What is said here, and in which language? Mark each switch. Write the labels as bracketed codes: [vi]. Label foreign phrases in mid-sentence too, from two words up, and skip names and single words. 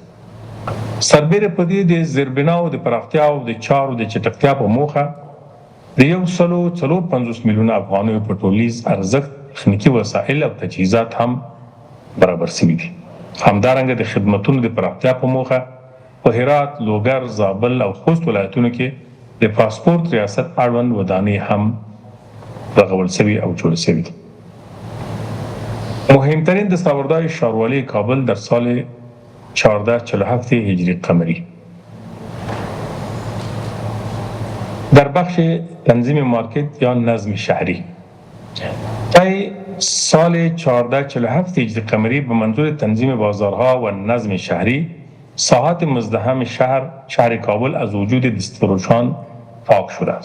[ps] سربیره په دې د زیربناو د پراختیا او د چارو د چټکتیا په موخه د 1.450 میلیونه افغانیو په ټولیز ارزښت تخنیکي وسایل او تجهیزات هم برابر شوي دي. همدارنګه د خدمتونو د پراختیا په موخه په هرات، لوګر، زابل او خوست ولایتونو کې د پاسپورت ریاست اړوند ودانۍ هم رغول شوي او جوړ شوي دي. [fa] مهمترین دستاوردهای ښاروالۍ کابل در سال 1447 هجری قمری در بخش تنظیم مارکت یا نظم شهری. طی سال 1447 هجری قمری به منظور تنظیم بازارها و نظم شهری، ساحات مزدحم شهر کابل از وجود دستفروشان پاک شده است.